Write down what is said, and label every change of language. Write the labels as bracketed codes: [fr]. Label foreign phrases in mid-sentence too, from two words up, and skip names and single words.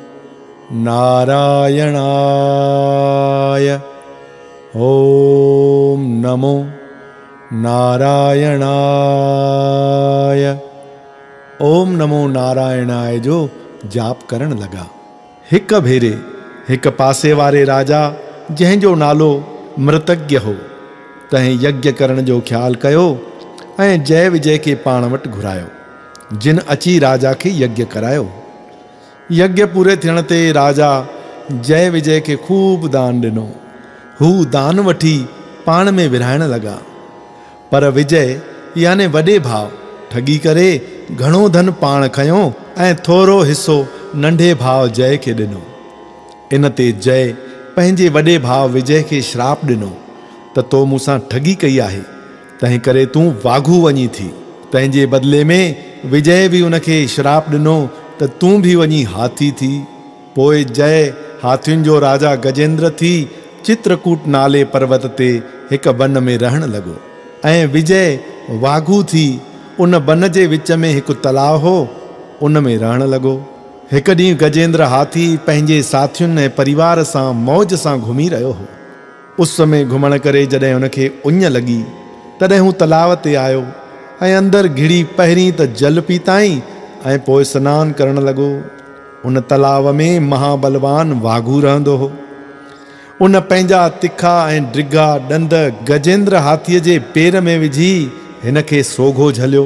[sa] नारायणाय, ओम नमो नारायणाय, ओम नमो नारायणाय [sd] जो जाप करण लगा। हिक भेरे हिक पासे वारे राजा, जंहिंजो नालो मृतज्ञ हो, तंहिं यज्ञ करण जो ख्याल कयो ऐं जय विजय के पाण वटि घुरायो, जिन अची राजा खे यज्ञ करायो। यज्ञ पूरे थियण ते राजा जय विजय के खूब दान ॾिनो। हू दान वठी पाण में विरहाइण लगा, पर विजय याने वॾे भाउ ठगी करे घणो धन पाण खयो ऐं थोरो हिस्सो नंढे भाउ जय खे ॾिनो। इन ते जय पंहिंजे वॾे भाउ विजय खे श्राप ॾिनो त तो मूंसां ठगी कई आहे, तंहिं करे तूं वाघू वञी थी। तंहिंजे बदिले में विजय बि उनखे श्राप ॾिनो त तूं बि वञी हाथी थी। पोइ जय हाथियुनि जो राजा गजेंद्र थी चित्रकूट नाले पर्वत ते हिक वन में रहण लॻो ऐं विजय वाघू थी उन वन जे विच में हिकु तलाउ हो, उन में रहण लॻो। हिकु ॾींहुं गजेंद्र हाथी पंहिंजे साथियुनि ऐं परिवार सां मौज सां घुमी रहियो हो। उस समय घुमण करे जॾहिं हुनखे उञ लॻी तॾहिं हू तलाव ते आयो ऐं अंदरि घिड़ी पहिरीं त जल पीताईं ऐं पोइ सनानु करणु लॻो। उन तलाव में महाबलवान वाघू रहंदो हो। उन पंहिंजा तिखा ऐं ड्रिघा ॾंद गजेंद्र हाथीअ जे पेर में विझी हिन खे सोघो झलियो।